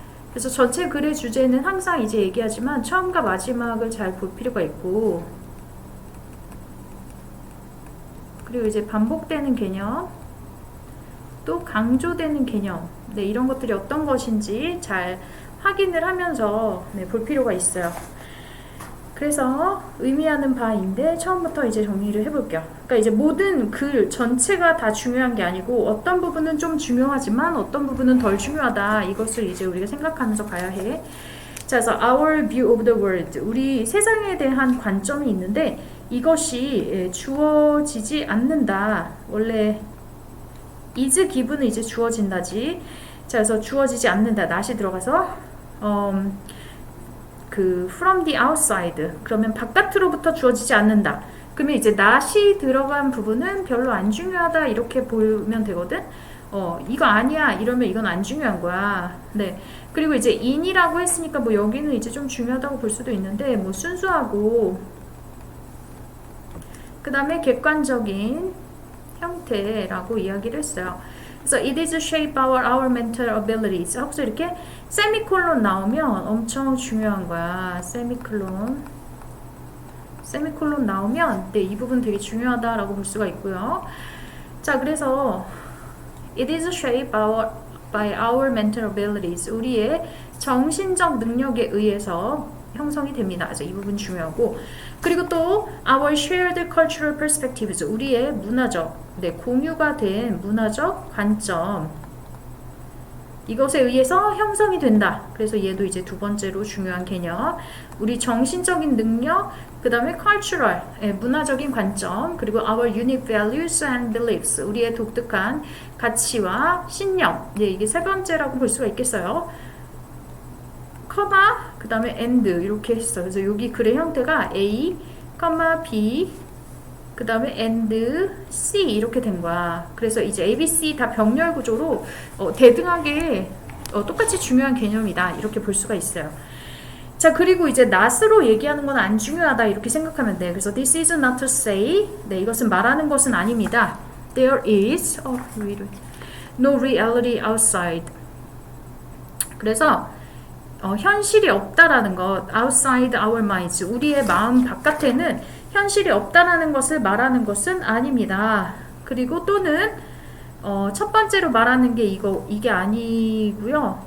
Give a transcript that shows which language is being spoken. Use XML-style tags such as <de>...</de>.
<ko>그래서 전체 글의 주제는 항상 이제 얘기하지만 처음과 마지막을 잘 볼 필요가 있고 그리고 이제 반복되는 개념 또 강조되는 개념 이런 것들이 어떤 것인지 잘 확인을 하면서 볼 필요가 있어요. 그래서 의미하는 바인데 처음부터 이제 정리를 해볼게요. 그러니까 이제 모든 글 전체가 다 중요한 게 아니고 어떤 부분은 좀 중요하지만 어떤 부분은 덜 중요하다. 이것을 이제 우리가 생각하면서 가야 해. 자, 그래서</ko> <en>our view of the world.</en> <ko>우리 세상에 대한 관점이 있는데 이것이 주어지지 않는다. 원래</ko> <en>is given</en> <ko>은 이제 주어진다지. 자, 그래서 주어지지 않는다. not이 들어가서</ko> <en>from the outside</en> <ko>그러면 바깥으로부터 주어지지 않는다. 그러면 이제 not이 들어간 부분은 별로 안 중요하다 이렇게 보면 되거든. 이거 아니야 이러면 이건 안 중요한 거야. 네. 그리고 이제 in이라고 했으니까 뭐 여기는 이제 좀 중요하다고 볼 수도 있는데 뭐 순수하고 그 다음에 객관적인 형태라고 이야기를 했어요. 그래서</ko> <en>it is shape our mental abilities.</en> <ko>혹시 이렇게 세미콜론 나오면 엄청 중요한 거야. 세미콜론 나오면 이 부분 되게 중요하다라고 볼 수가 있고요. 자, 그래서</ko> <en>it is shaped by our mental abilities.</en> <ko>우리의 정신적 능력에 의해서 형성이 됩니다. 그래서 이 부분 중요하고 그리고 또</ko> <en>our shared cultural perspectives.</en> <ko>우리의 문화적 공유가 된 문화적 관점 이것에 의해서 형성이 된다. 그래서 얘도 이제 두 번째로 중요한 개념. 우리 정신적인 능력, 그 다음에 cultural, 문화적인 관점, 그리고</ko> <en>our unique values and beliefs,</en> <ko>우리의 독특한 가치와 신념. 이게 세 번째라고 볼 수가 있겠어요. 커마, 그 다음에 and 이렇게 했어. 그래서 여기 글의 형태가 A, B, 그 다음에 and C 이렇게 된 거야. 그래서 이제 A, B, C 다 병렬 구조로 대등하게 똑같이 중요한 개념이다. 이렇게 볼 수가 있어요. 자, 그리고 이제 not으로 얘기하는 건 안 중요하다. 이렇게 생각하면 돼. 그래서</ko> <en>this is not to say.</en> <ko>이것은 말하는 것은 아닙니다.</ko> <en>There is no reality outside.</en> <ko>그래서 현실이 없다라는 것,</ko> <en>outside our minds,</en> <ko>우리의 마음 바깥에는 현실이 없다라는 것을 말하는 것은 아닙니다. 그리고 또는 첫 번째로 말하는 게 이게 아니고요.</ko>